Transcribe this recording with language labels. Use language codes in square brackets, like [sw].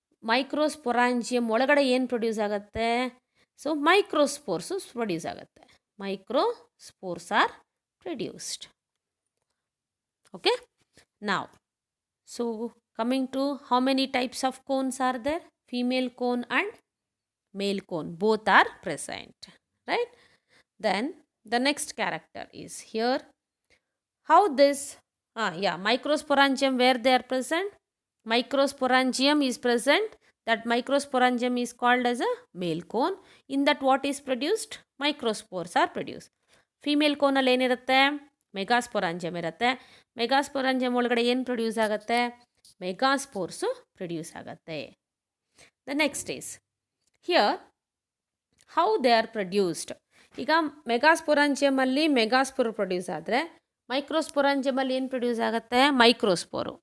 [kn] ಮೈಕ್ರೋಸ್ಪೊರಾಂಜಿಯಮ್ ಒಳಗಡೆ ಏನು ಪ್ರೊಡ್ಯೂಸ್ ಆಗುತ್ತೆ, ಸೊ ಮೈಕ್ರೋಸ್ಪೋರ್ಸು ಪ್ರೊಡ್ಯೂಸ್ ಆಗುತ್ತೆ. [en] Microspores are produced. Okay, now so coming to how many types of cones are there, female cone and male cone, both are present, right. Then the next character is here. How this microsporangium, where they are present, microsporangium is present. That microsporangium is called as a male cone. In that what is produced, microspores are produced. [kn] Female cone ಅಲ್ಲಿ ಏನಿರುತ್ತೆ, ಮೆಗಾಸ್ಪೊರಾಂಜಿಯಮ್ ಇರುತ್ತೆ. ಮೆಗಾಸ್ಪೊರಾಂಜಿಯಮ್ ಒಳಗಡೆ ಏನು produce ಆಗುತ್ತೆ, ಮೆಗಾಸ್ಪೋರ್ಸು produce ಆಗುತ್ತೆ. [en] The next is here how they are produced. [kn] ಈಗ ಮೆಗಾಸ್ಪೊರಾಂಜಿಯಮಲ್ಲಿ megaspore produce ಆದರೆ ಮೈಕ್ರೋಸ್ಪೊರಾಂಜಿಯಮಲ್ಲಿ ಏನು ಪ್ರೊಡ್ಯೂಸ್ ಆಗುತ್ತೆ, ಮೈಕ್ರೋಸ್ಪೋರು.